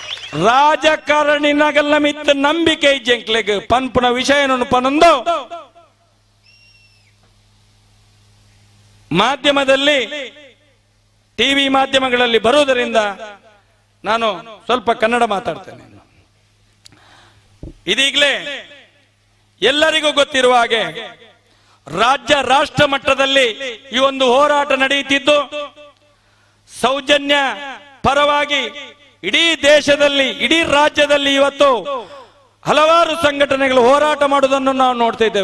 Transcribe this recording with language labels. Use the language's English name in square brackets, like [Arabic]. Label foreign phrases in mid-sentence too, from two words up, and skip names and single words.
[Kannada] ರಾಜಕಾರಣಿ [Tulu] ನಗಲ್ಲ ಮಿತ್ತ ನಂಬಿಕೆ ಜಂಕ್ಲೆಗ್ ಪನ್ಪುನ [Kannada] ವಿಷಯವನ್ನು ಪನೊಂದು ಮಾಧ್ಯಮದಲ್ಲಿ ಟಿವಿ ಮಾಧ್ಯಮಗಳಲ್ಲಿ ಬರುವುದರಿಂದ ನಾನು ಸ್ವಲ್ಪ ಕನ್ನಡ ಮಾತಾಡ್ತೇನೆ. ಇದೀಗಲೇ ಎಲ್ಲರಿಗೂ ಗೊತ್ತಿರುವ ಹಾಗೆ ರಾಜ್ಯ ರಾಷ್ಟ್ರ ಮಟ್ಟದಲ್ಲಿ ಈ ಒಂದು ಹೋರಾಟ ನಡೆಯುತ್ತಿದ್ದು, ಸೌಜನ್ಯ ಪರವಾಗಿ ಇಡೀ ದೇಶದಲ್ಲಿ ಇಡೀ ರಾಜ್ಯದಲ್ಲಿ ಇವತ್ತು ಹಲವಾರು ಸಂಘಟನೆಗಳು ಹೋರಾಟ ಮಾಡುವುದನ್ನು ನಾವು ನೋಡ್ತಾ ಇದ್ದೇವೆ.